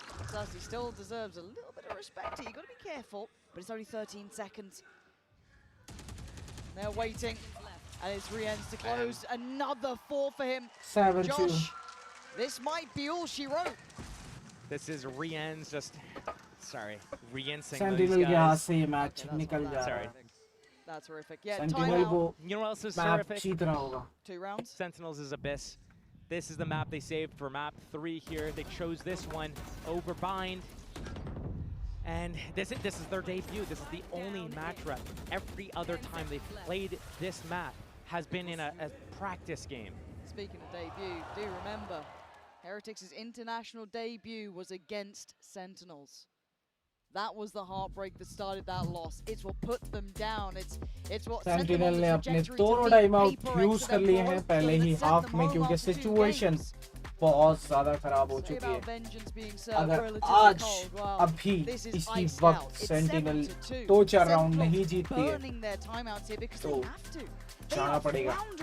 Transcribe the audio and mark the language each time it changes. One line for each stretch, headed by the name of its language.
English: Sasi still deserves a little bit of respect here. You've got to be careful, but it's only 13 seconds. They're waiting, and it's Rien's to close. Another 4 for him. 7-2. Josh, this might be all she wrote. This is Rien's just, sorry, Rien saying
Hindi: Sentinel के हाथ से ये match निकल जा रहा है.
English: That's horrific. Yeah, Sentinel you know what else is map terrific?
Hindi: cheat raha hoga.
English: 2 rounds. Sentinels is Abyss. This is the map they saved for map 3 here. They chose this one over Bind. And this is their debut. This is the only match rep. Every other time they've played this map has been in a practice game. Speaking of debut, do remember, Heretics' international debut was against Sentinels. That was the heartbreak that started that loss. It's what put them down. It's what
Hindi: Sentinel ने अपने दोनों time out use कर लिए हैं पहले ही half में क्योंकि situation बहुत ज़्यादा खराब हो चुकी है। अगर आज अभी इसी वक्त सेंटिनल 2-4 राउंड नहीं जीतती है तो जाना पड़ेगा।